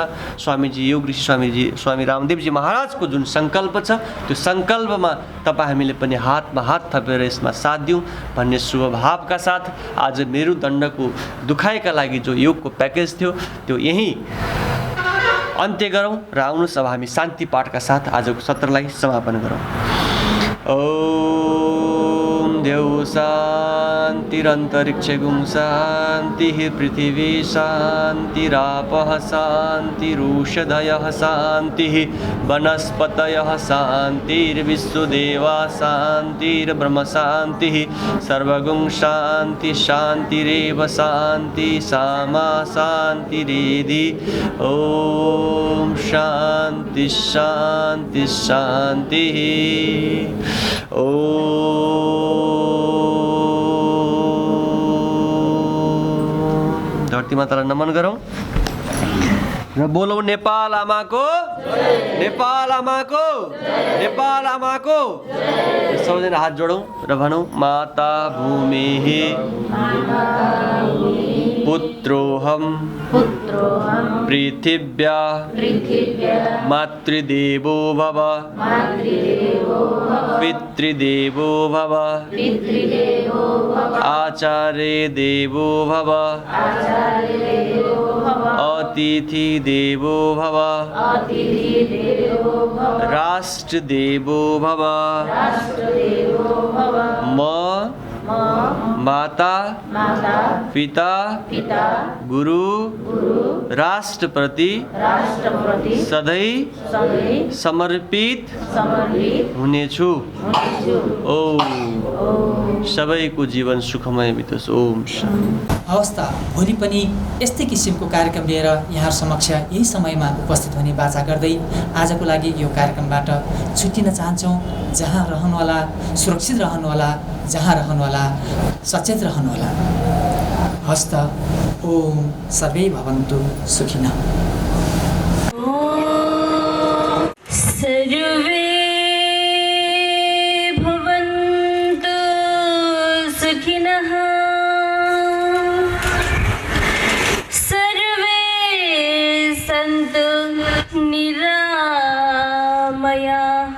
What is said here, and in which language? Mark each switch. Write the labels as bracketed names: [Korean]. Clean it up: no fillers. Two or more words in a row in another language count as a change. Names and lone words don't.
[Nepali] स्वामीजी योग ऋषि स्वामी रामदेवजी महाराजको जुन सङ्कल्प छ त्यो सङ्कल्पमा तपाईँ हामीले पनि हातमा हात थपेर यसमा साथ दिउँ भन्ने शुभ भावका साथ आज मेरुदण्डको दुखाइका लागि जो योगको प्याकेज थियो त्यो यहीँ अन्त्य गरौँ र आउनुहोस् अब हामी शान्ति पाठका साथ आजको सत्रलाई समापन गरौँ। [Sanskrit] ओम देव शान्तिरन्तरिक्षगुं शान्तिः पृथिवी शान्तिरापः शान्तिरूषधयः शान्तिः वनस्पतयः शान्तिर्विश्वदेवा शान्तिर्ब्रह्म शान्तिः सर्वगुं शान्ति शान्तिरेव शान्ति सामा शान्तिरेधि। ओम शान्ति शान्ति शान्तिः। [Nepali] धरती मातालाई नमन गरौँ र बोलौँ नेपाल आमाको, नेपाल आमाको, नेपाल आमाको। सबैजना हात जोडौँ र भनौँ [Sanskrit] माता भूमिः पुत्रोऽहं पृथिव्या मातृदेवो भव पितृदेवो भव आचार्य देवो भव अतिथि देवो भव राष्ट्र देवो भव। [Nepali] म माता पिता गुरु राष्ट्रप्रति सधैँ समर्पित हुनेछु। ओम सबैको जीवन सुखमय बितोस्। [Sanskrit] ओम [Nepali] हवस् त भोलि पनि यस्तै किसिमको कार्यक्रम लिएर यहाँ समक्ष यही समयमा उपस्थित हुने बाचा गर्दै आजको लागि यो कार्यक्रमबाट छुट्टिन चाहन्छौँ। जहाँ रहनुहोला सुरक्षित रहनुहोला, जहाँ रहनुहोला सचेत रहनुहोला। हवस् त [Sanskrit] ओम सर्वे भवन्तु सुखिनः। सर्वे भवन्तु सुखिनः। सर्वे सन्तु निरामयाः।